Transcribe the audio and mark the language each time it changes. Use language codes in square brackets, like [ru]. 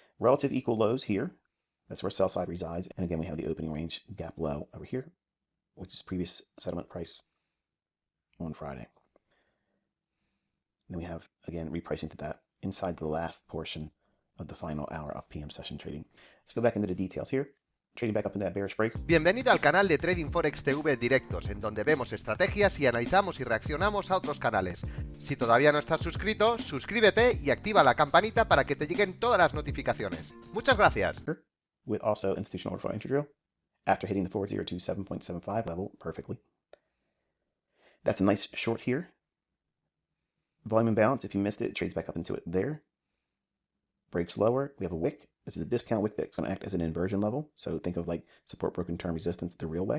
[en] Relative equal lows here. That's where sell side resides. And again, we have the opening range gap low over here, which is previous settlement price on Friday. Then we have, again, repricing to that inside the last portion of the final hour of PM session trading. Let's go back into the details here. Trading back up in that bearish break. [es] Bienvenido al canal de Trading Forex TV Directos, en donde vemos estrategias y analizamos y reaccionamos a otros canales. Si todavía no estás suscrito, suscríbete y activa la campanita para que te lleguen todas las notificaciones. Muchas gracias. [en] With also institutional order flow entry drill after hitting the 4027.75 level perfectly. That's a nice short here. Volume imbalance, if you missed it, it trades back up into it there. Breaks lower. We have a wick. This is a discount wick that's going to act as an inversion level. So think of like support, broken term, resistance the real way.